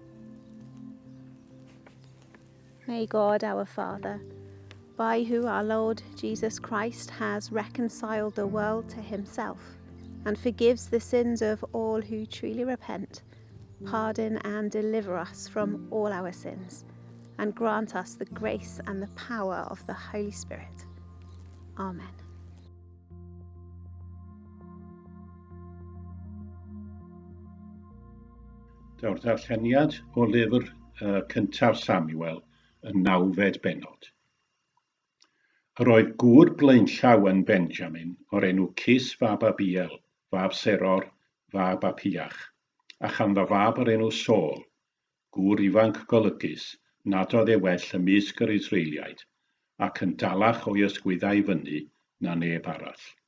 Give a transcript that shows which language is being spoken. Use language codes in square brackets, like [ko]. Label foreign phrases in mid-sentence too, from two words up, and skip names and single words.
[en] May God our Father, by whom our Lord Jesus Christ has reconciled the world to himself and forgives the sins of all who truly repent, pardon and deliver us from all our sins, and grant us the grace and the power of the Holy Spirit. Amen. [cy] Daw'r darlleniad o lyfr cyntaf Samuel yn 9 bennod. Yr oedd gŵr blaenllaw yn Benjamin o'r enw Cys fab Abiel, fab Seror, fab Apiach, a chanddo fab o'r enw Saul, gŵr ifanc golygus, nad oedd well ymysg yr Israeliaid, ac yn dalach o'i ysgwyddau fyny na neb arall.